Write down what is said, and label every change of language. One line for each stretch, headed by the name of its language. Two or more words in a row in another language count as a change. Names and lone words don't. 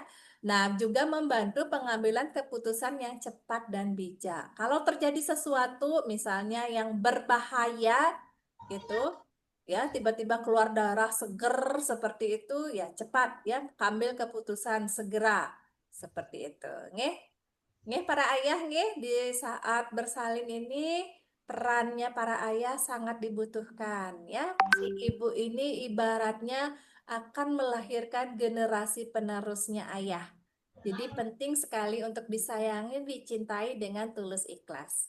Indonesian: Nah, juga membantu pengambilan keputusan yang cepat dan bijak. Kalau terjadi sesuatu misalnya yang berbahaya gitu, ya tiba-tiba keluar darah seger seperti itu ya cepat ya ambil keputusan segera seperti itu nggih. Nggih para ayah nggih, di saat bersalin ini perannya para ayah sangat dibutuhkan ya. Si ibu ini ibaratnya akan melahirkan generasi penerusnya ayah. Jadi penting sekali untuk disayangi, dicintai dengan tulus ikhlas.